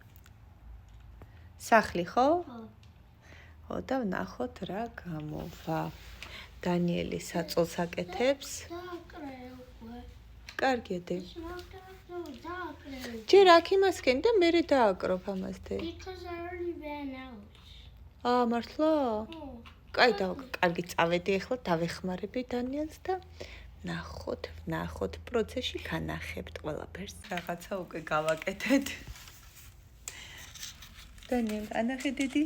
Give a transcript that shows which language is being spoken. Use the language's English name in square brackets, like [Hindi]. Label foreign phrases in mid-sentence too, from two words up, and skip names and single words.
[Georgian] სახლი, ხო? ხო და ვნახოთ რა გამოვა. დანიელი საწოლს აკეთებს. კარგია დე. ჯერ აქ იმასკენ და მერე დააკროფ ამას დე. [English] Because I already ran out. [Georgian] მართლა? კაი და კარგი წავედი ახლა დავეხმარები დანიელს და ნახოთ პროცესში განახებთ ყველაფერს. რაღაცა უკვე გავაკეთეთ. დანიელ, ანახე დიდი?